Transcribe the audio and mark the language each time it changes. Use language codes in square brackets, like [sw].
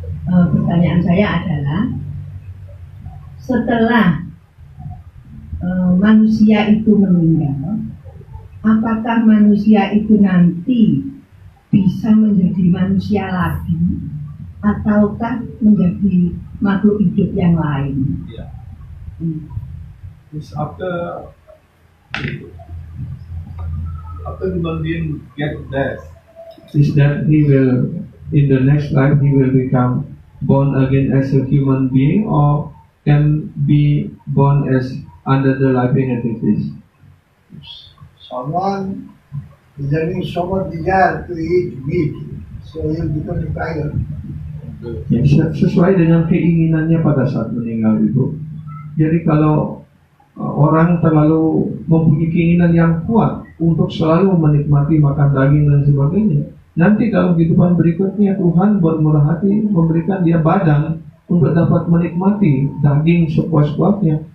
[id] Pertanyaan saya adalah, setelah manusia itu meninggal, apakah manusia itu nanti bisa menjadi manusia lagi, ataukah menjadi makhluk hidup yang lain? Ya. [en] is after human being get death, is that he will in the next life he will become born again as a human being or can be born as under the living entities. Someone is having so much desire to eat meat, so he will become a tiger. [id] Ya, sesuai dengan keinginannya pada saat meninggal itu. Jadi kalau orang terlalu mempunyai keinginan yang kuat untuk selalu menikmati makan daging dan sebagainya, nanti dalam kehidupan berikutnya Tuhan bermurah hati memberikan dia badan untuk dapat menikmati daging sepuas-puasnya.